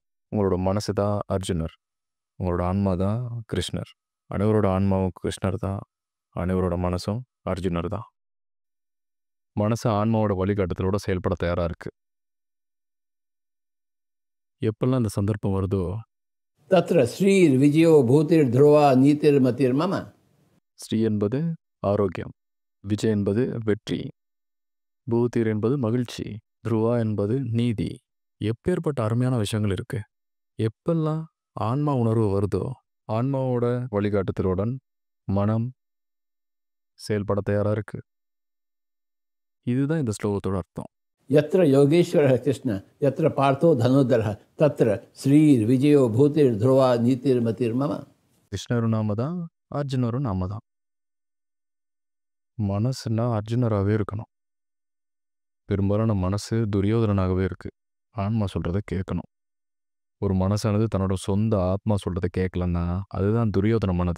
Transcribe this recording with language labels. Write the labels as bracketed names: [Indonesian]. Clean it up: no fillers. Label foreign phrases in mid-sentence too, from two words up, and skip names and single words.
[Tamil] உங்களோட மனசு தான் அர்ஜுனர், உங்களோட ஆன்மா தான் கிருஷ்ணர். அனைவரோட ஆன்மாவும் கிருஷ்ணர் தான், அனைவரோட மனசும் அர்ஜுனர் தான். மனசு ஆன்மாவோட வழிகாட்டுதலோட செயல்பட தயாராக இருக்குது. எப்பெல்லாம் இந்த சந்தர்ப்பம் வருதோ [Sanskrit] तत्र श्रीर्विजयो भूतिर्ध्रुवा नीतिर्मतिर्मम [Tamil] ஸ்ரீ என்பது ஆரோக்கியம், விஜய் என்பது வெற்றி, பூத்திர் என்பது மகிழ்ச்சி, துருவா என்பது நீதி. எப்பேற்பட்ட அருமையான விஷயங்கள் இருக்கு. எப்பெல்லாம் ஆன்மா உணர்வு வருதோ ஆன்மாவோட வழிகாட்டுதலுடன் மனம் செயல்பட தயாராக இருக்கு. இதுதான் இந்த ஸ்லோகத்தோட அர்த்தம். [Sanskrit] यत्र योगेश्वरः कृष्ण यत्र पार्थो धनुर्धरः तत्र श्रीर्विजयो भूतिर्ध्रुवा नीतिर्मतिर्मम [Tamil] கிருஷ்ணரும் நாம தான், அர்ஜுனரும் நாம தான். மனசுனா அர்ஜுனராகவே இருக்கணும். பெரும்பாலான மனசு துரியோதனனாகவே இருக்கு. ஆன்மா சொல்கிறத கேட்கணும். ஒரு மனசானது தன்னோட சொந்த ஆத்மா சொல்கிறத கேட்கலன்னா அதுதான் துரியோதன மனது.